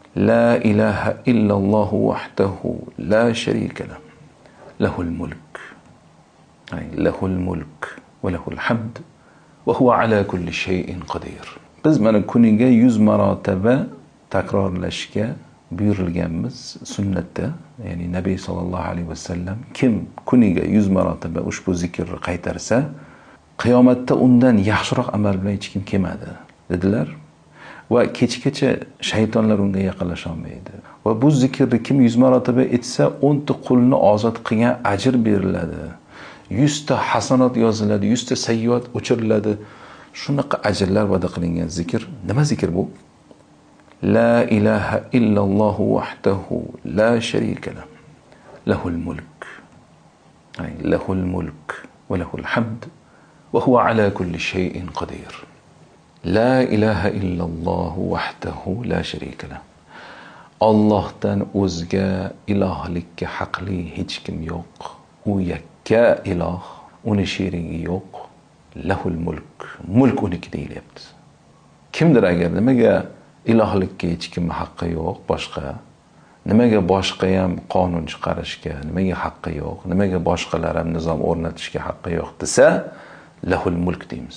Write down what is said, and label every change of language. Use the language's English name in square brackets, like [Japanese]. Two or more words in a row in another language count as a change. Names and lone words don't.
[Arabic] لا إله إلا الله وحده لا شريك له له الملك له الملك وله الحمد وهو على كل شيء قدير. [Uzbek] Biz mana kuniga 100 marotaba takrorlashga buyurilganmiz sunnatda. Ya'ni Nabiy [Arabic] صلى الله عليه وسلم [Uzbek] kim kuniga 100 marotaba ushbu zikrni qaytarsa, qiyomatda undan yaxshiroq amal bilan hech kim kelmadi dedilar. Va kechgacha shaytonlar unga yaqinlasha olmaydi. Va bu zikrni kim 100 marotaba etsa, 10 ta qulni ozod qilgan ajr beriladi. 100 ta hasanat yoziladi, 100 ta sayyiat o'chiriladi. Shunaqa ajrlar va'da qilingan zikr. Nima zikr bu? [Arabic] لا إله إلا الله وحده لا شريك له له الملك له الملك وله الحمد وهو على كل شيء قدير. لا إله إلا الله وحده لا شريك له. [Uzbek] Allohdan o'zga ilohlikka haqli hech kim yo'q. U yakka iloh, uni sherigi yo'q. [Arabic] له الملك. [Uzbek] Mulk uniki deyilyapti. Kimdir agar nimaga ilohlikka hech kim haqqi yo'q boshqa, nimaga boshqa ham qonun chiqarishga nimaga haqqi yo'q, nimaga boshqalar ham nizom o'rnatishga haqqi yo'q desa, [Arabic] له الملك [Uzbek] deymiz.